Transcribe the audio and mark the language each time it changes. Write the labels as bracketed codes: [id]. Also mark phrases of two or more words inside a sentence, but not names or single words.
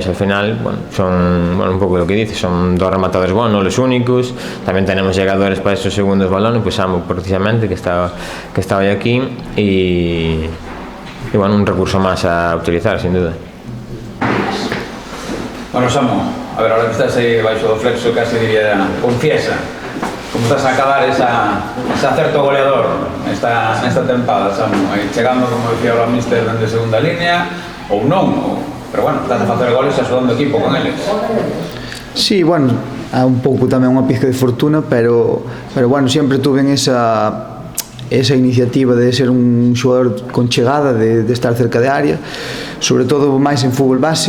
[es] Al final, bueno, son un poco lo que dices, son 2 rematadores buenos, no los únicos. También tenemos llegadores para estos segundos balones, pues Samu precisamente, que estaba hoy aquí, y bueno, un recurso más a utilizar, sin duda. Bueno, Samu, [gl] a ver, ahora que estás aí baixo do flexo, casi diría, confiesa, como estás a acabar ese acerto goleador nesta tempada, Samu, aí chegando, como decía o míster, dende segunda línea, ou non, pero bueno, estás a facer goles e axudando o equipo con eles. Sí, bueno, há un pouco tamén unha pizca de fortuna, pero bueno, sempre tuve esa iniciativa de ser un xogador con chegada, de estar cerca de área, sobre todo máis en fútbol base.